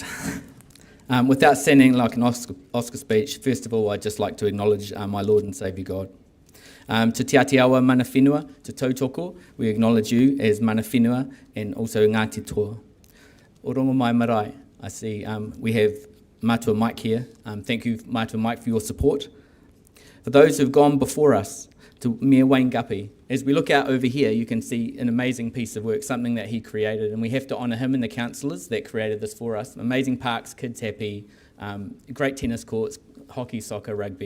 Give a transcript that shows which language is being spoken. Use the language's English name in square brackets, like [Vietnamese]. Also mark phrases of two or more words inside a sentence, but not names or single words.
[English] Without sounding like an Oscar speech, first of all, I'd just like to acknowledge my Lord and Saviour God. To Te Atiawa [Māori] mana whenua, [English] to Tautoko, we acknowledge you as [Māori] mana whenua [English] and also Ngāti Toa. O rongo mai marae, I see we have Mātua Mike here. Thank you, Mātua Mike, for your support. For those who've gone before us, to Mayor Wayne Guppy. As we look out over here, you can see an amazing piece of work, something that he created, and we have to honour him and the councillors that created this for us. Amazing parks, kids happy, great tennis courts, hockey, soccer, rugby.